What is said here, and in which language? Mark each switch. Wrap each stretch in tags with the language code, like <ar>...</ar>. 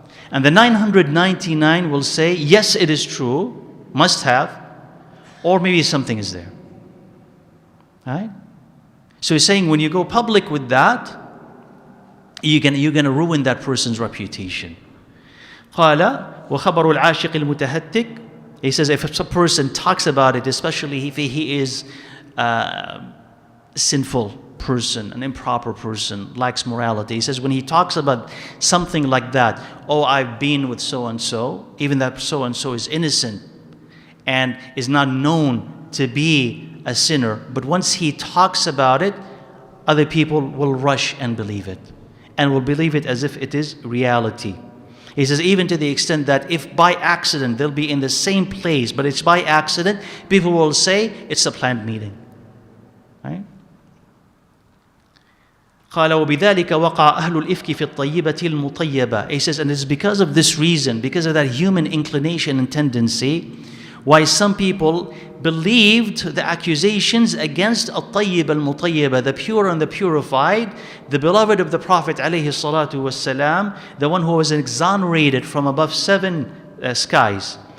<en>And the 999 will say, yes, it is true, must have, or maybe something is there. Right? So he's saying when you go public with that, you're going to ruin that person's reputation.</en> <ar>قال وخبر العاشق المتهتك.</ar> <en>He says if a person talks about it, especially if he is a sinful person, an improper person, lacks morality. He says when he talks about something like that, oh, I've been with so-and-so, even that so-and-so is innocent and is not known to be a sinner, but once he talks about it, other people will rush and believe it, and will believe it as if it is reality. He says even to the extent that if by accident they'll be in the same place, but it's by accident, people will say it's a planned meeting. Right?</en> <ar>قال وبذلك وقع أهل الإفك في الطيبة المطيبة.</ar> <en>He says, and it's because of this reason, because of that human inclination and tendency, why some people believed the accusations against al-tayyib al-mutayyibah, the pure and the purified, the beloved of the Prophet alayhi salatu wasalam, the one who was exonerated from above 7 skies.</en>